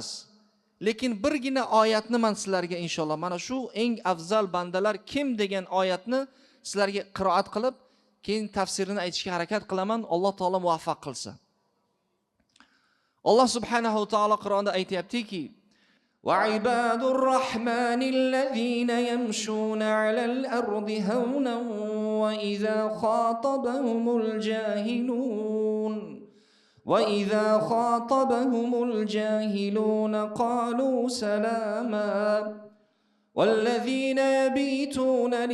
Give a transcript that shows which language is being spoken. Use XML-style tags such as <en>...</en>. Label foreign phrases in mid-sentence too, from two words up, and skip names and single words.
<uz>Lekin birgina oyatni men sizlarga inshaalloh mana shu eng afzal bandalar kim degan oyatni sizlarga qiroat qilib, keyin tafsirini aytishga harakat qilaman. Alloh taolo muvaffaq qilsa.</uz> <ar>الله سبحانه وتعالى</ar> <uz>Qur'onda aytayaptiki:</uz> <ar>"وعباد الرحمن الذين يمشون على الأرض هونا وإذا خاطبهم الجاهلون وَإِذَا خَاطَبَهُمُ الْجَاهِلُونَ قَالُوا سَلَامًا وَالَّذِينَ يَبِيتُونَ</ar>